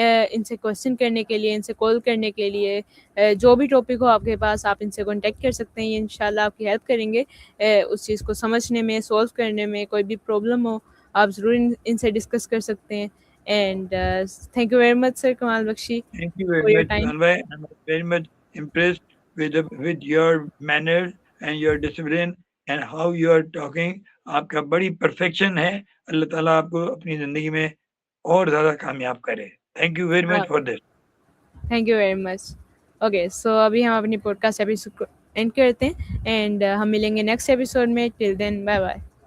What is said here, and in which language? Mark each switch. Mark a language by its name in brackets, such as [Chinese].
[Urdu] ان سے کویشچن کرنے کے لیے, ان سے کال کرنے کے لیے, جو بھی ٹاپک ہو آپ کے پاس, آپ ان سے کانٹیکٹ کر سکتے ہیں. یہ انشاءاللہ آپ کی ہیلپ کریں گے اس چیز کو سمجھنے میں, سولو کرنے میں. کوئی بھی پرابلم ہو آپ ضرور ان سے ڈسکس کر سکتے ہیں. [English] And thank you very much sir Kamal Bakhshi Thank you very for your much, time. [Urdu] Suhan bhai. [English] I'm very much impressed with your manners and your discipline and how you are talking. [Urdu] آپ کا بڑی پرفیکشن ہے. اللہ تعالیٰ آپ کو اپنی زندگی میں اور زیادہ کامیاب کرے. [English] Thank you very much for this. Thank you very much. [Urdu] Okay, سو ابھی ہم اپنی پوڈ کاسٹ ایپیسوڈ کو اینڈ کرتے ہیں, اینڈ ہم ملیں گے نیکسٹ ایپیسوڈ میں. [English] Till then, bye bye.